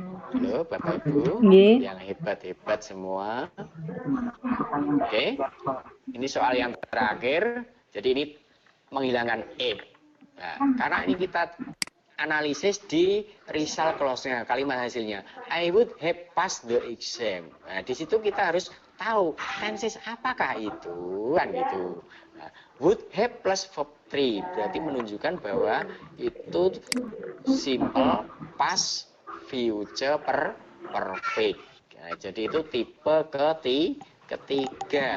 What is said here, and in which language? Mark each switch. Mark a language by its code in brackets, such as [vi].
[id] Halo Bapak Ibu, yang hebat-hebat semua. Oke, ini soal yang terakhir. Jadi ini menghilangkan if. Nah, karena ini kita analisis di result clause-nya, kalimat hasilnya. [en] I would have passed the exam. [id] Nah, di situ kita harus tahu tenses apakah itu, kan gitu. Nah, [en] would have plus verb 3 [id] berarti menunjukkan bahwa itu simple past future perfect. Nah, jadi itu tipe ketiga.